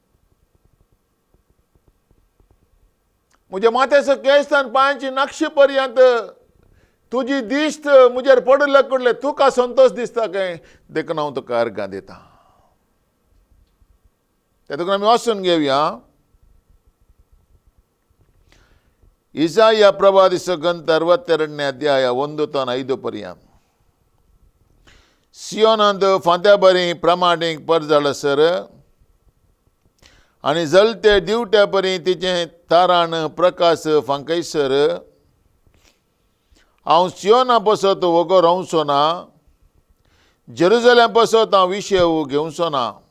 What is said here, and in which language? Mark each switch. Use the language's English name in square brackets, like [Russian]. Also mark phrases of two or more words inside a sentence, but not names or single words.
[Konkani] म्हज्या माथ्याचो केस्तान पांयांची नक्षी पर्यंत तुजी दिश्ट म्हजेर पडले कडले तुका संतोष दिसता काय. देखून हांव तुका अर्गां दिता. त्या देखून आमी वाचून घेवया इसाया प्रवादिसो ग्रंथ [Kannada] 62ನೇ ಅಧ್ಯಾಯ [Konkani] 1 to 5 पर्यंत. सियोनांत फांत्या बरी प्रामाणीक परजळसर आनी जलते दिवट्या परी तिचे तारान प्रकाश फांकयसर हांव सियोना पसत वगो रावचो ना, जेरुसलेम पसत हांव विशय घेवचो ना.